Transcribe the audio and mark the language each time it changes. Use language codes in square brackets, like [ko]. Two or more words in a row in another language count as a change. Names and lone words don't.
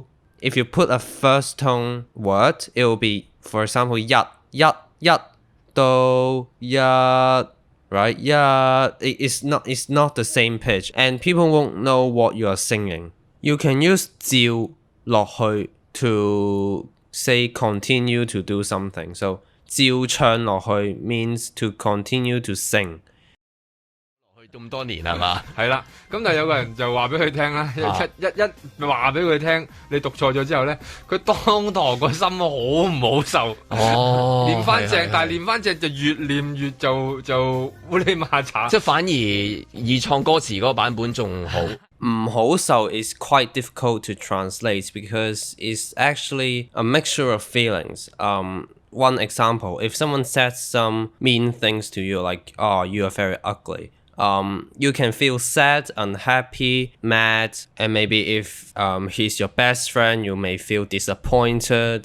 [en] If you put a first tone word, it will be, for example, yat, yat, yat. Do, ya, right? Yeah, it's not the same pitch, and people won't know what you are singing. You can use [yue] 照落去 [en] to say continue to do something. So [yue] 照唱落去 [en] means to continue to sing. [yue] 咁多年係嘛？係啦，咁但係有個人就話俾佢聽啦，一話俾佢聽，你讀錯咗之後咧，佢當堂個心好唔好受。練翻正，但係練翻正就越練越就烏哩馬查。即係反而二創歌詞嗰個版本仲好。唔好受 [en] is quite difficult to translate because it's actually a mixture of feelings. One example, if someone says some mean things to you, like, oh, you are very ugly. You can feel sad, unhappy, mad, and maybe if he's your best friend, you may feel disappointed.